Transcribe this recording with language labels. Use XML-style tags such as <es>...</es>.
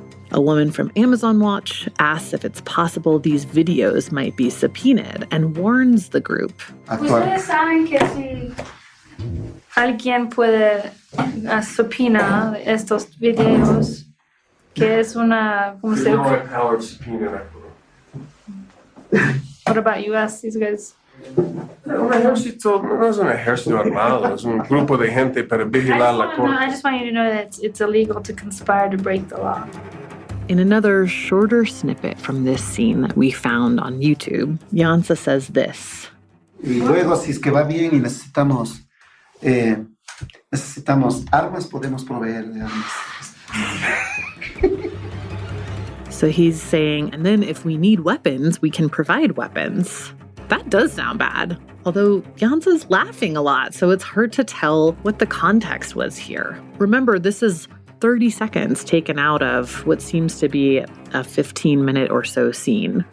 <en>A woman from Amazon Watch asks if it's possible these videos might be subpoenaed and warns the group.</en> <es>Ustedes saben que si alguien puede subpoena estos videos, que es una... ¿cómo se dice?</es> <en>Powered subpoena in Ecuador. What about US, these guys?</en> <es>Un ejército no es un ejército armado, es un grupo de gente para vigilar la corte.</es> <en>I just want you to know that it's illegal to conspire to break the law. In another shorter snippet from this scene that we found on YouTube, Llanza says this.</en> <es>Y luego, si es que va bien y necesitamos armas, podemos proveer de armas.</es> <en>So he's saying, and then if we need weapons, we can provide weapons. That does sound bad. Although Llanza's laughing a lot, so it's hard to tell what the context was here. Remember, this is 30 seconds taken out of what seems to be a 15-minute or so scene.</en>